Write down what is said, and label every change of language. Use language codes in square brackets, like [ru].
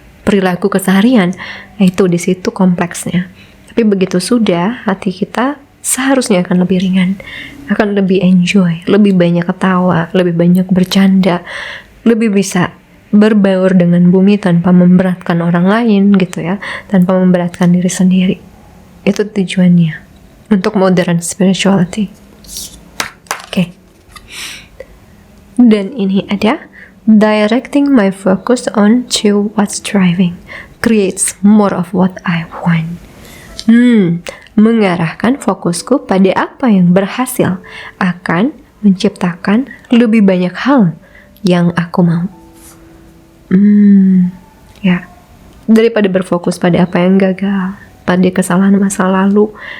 [id] perilaku keseharian, itu di situ kompleksnya. Tapi begitu sudah, hati kita seharusnya akan lebih ringan, akan lebih enjoy, lebih banyak ketawa, lebih banyak bercanda, lebih bisa berbaur dengan bumi tanpa memberatkan orang lain gitu ya, tanpa memberatkan diri sendiri. Itu tujuannya untuk modern spirituality. Oke. Dan ini ada [en] directing my focus on to what's driving creates more of what I want. [id] Mengarahkan fokusku pada apa yang berhasil akan menciptakan lebih banyak hal yang aku mau. Ya, daripada berfokus pada apa yang gagal, pada kesalahan masa lalu.